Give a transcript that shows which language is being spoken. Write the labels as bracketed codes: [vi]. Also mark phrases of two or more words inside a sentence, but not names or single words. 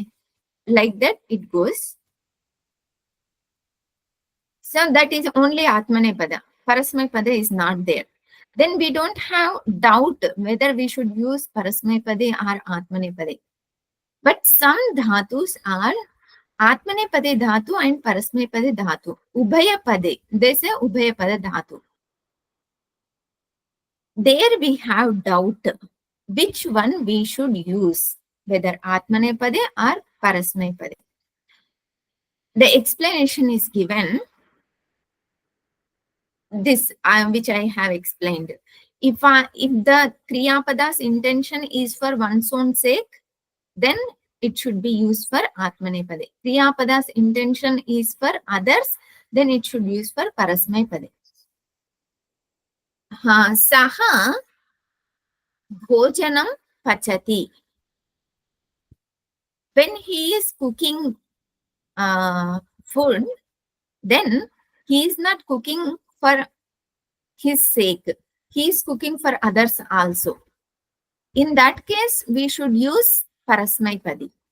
[en] Like that it goes. So that is only Atmanepada. Parasmapada is not there. Then we don't have doubt whether we should use Parasmaipade or Atmanepade. But some dhatus are [sa] Atmanepade dhatu [en] and [sa] Parasmaipade dhatu. [en] Ubhayapade. They say [sa] Ubhayapade dhatu. [en] There we have doubt which one we should use, whether Atmanepade or Parasmaipade. The explanation is given. This which I have explained. If the Kriyapada's intention is for one's own sake, then it should be used for Atmanepade. Kriyapada's intention is for others, then it should be used for Parasmaipade. [sa] Saha bhojanam pachati. [en] When he is cooking food, then he is not cooking for his sake. He is cooking for others also. In that case, we should use Parasmaipadi.